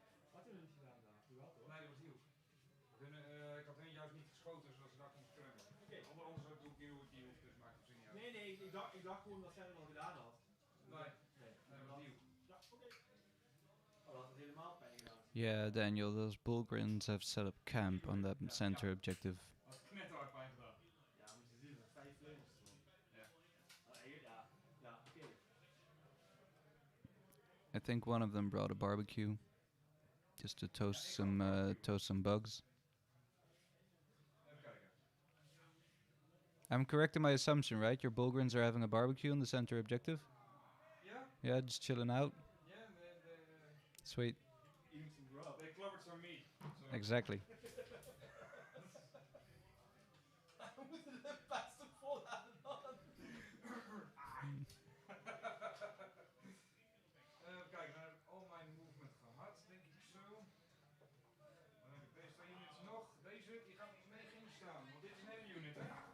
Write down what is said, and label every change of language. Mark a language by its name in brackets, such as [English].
[Dutch] Had hij nog niet gedaan daar? Doe wel toch? Nee, dat was die hoek. Ik had hen juist niet geschoten zodat ze daar kon scramblen. Oké. Anders doe ik die hoek, dus maakt het zin niet uit. Nee, ik dacht gewoon dat zij dat al gedaan had. Nee, Nee, dat was die hoek. Ja, oké. Oh, dat had het helemaal pijn gedaan. [English] Yeah, Daniel, those Bullgrins have set up camp on that center objective. [Dutch] Had knetterhard pijn gedaan. Ja, moet je zien, met 5 flamers ervan. Ja. Ja, oké. [English] I think one of them brought a barbecue. Just to toast some bugs. [Dutch] Even kijken. [English] I'm correct in my assumption, right? Your Bullgrins are having a barbecue on the center objective? [Dutch] Ja? [English] Yeah, just chilling out. [Dutch] Ja, [English] Sweet. Eating some grub. they clobbered some meat. So. Exactly. [Dutch] We moeten de beste volhouden dan. Even kijken, dan heb ik al mijn movement gehad, denk ik zo. Dan heb ik deze 2 units nog. Deze, die gaat mee geen staan, want dit is een hele unit, hè?